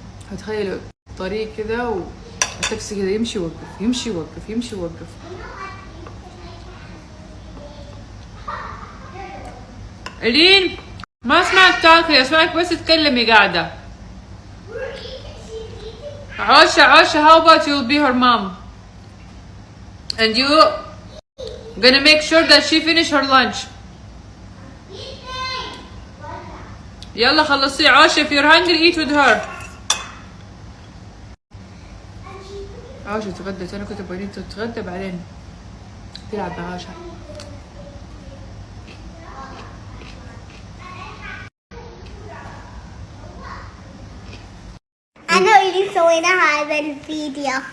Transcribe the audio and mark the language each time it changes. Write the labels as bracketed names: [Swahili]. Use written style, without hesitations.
[Arabic] فتخيلوا طريق كذا والتاكسي كذا يمشي يوقف يمشي يوقف يمشي يوقف. إلين ما اسمعك تاكلي، اسمعك بس تتكلمي قاعدة. [English] عوشة how about you'll be her mom and you gonna make sure that she finish her lunch. [Arabic] يلا خلصي عوشة. [English] if you're hungry eat with her. [Arabic] عوشة تغدت، انا كنت ابغى تتغدى بعدين تلعب مع عوشة. [English] I know [Arabic] اللي سويناها هذا الفيديو.